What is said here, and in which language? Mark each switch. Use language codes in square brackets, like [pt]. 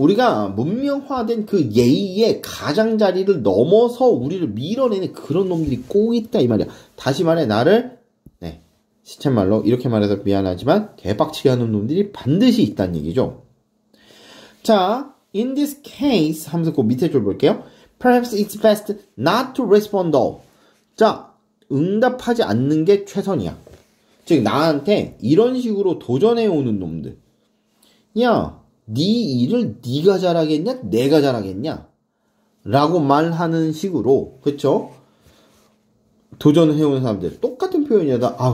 [ko] 우리가 문명화된 그 예의의 가장자리를 넘어서 우리를 밀어내는 그런 놈들이 꼭 있다 이 말이야. 다시 말해 나를 시쳇말로 이렇게 말해서 미안하지만 개빡치게 하는 놈들이 반드시 있다는 얘기죠. 자, [en] in this case [ko] 하면서 그 밑에 줄 볼게요. [en] Perhaps it's best not to respond all. [ko] 자, 응답하지 않는 게 최선이야. 즉 나한테 이런 식으로 도전해오는 놈들. 야, 네 일을 네가 잘하겠냐? 내가 잘하겠냐? 라고 말하는 식으로, 그쵸? 도전해오는 사람들. 똑같은 표현이다.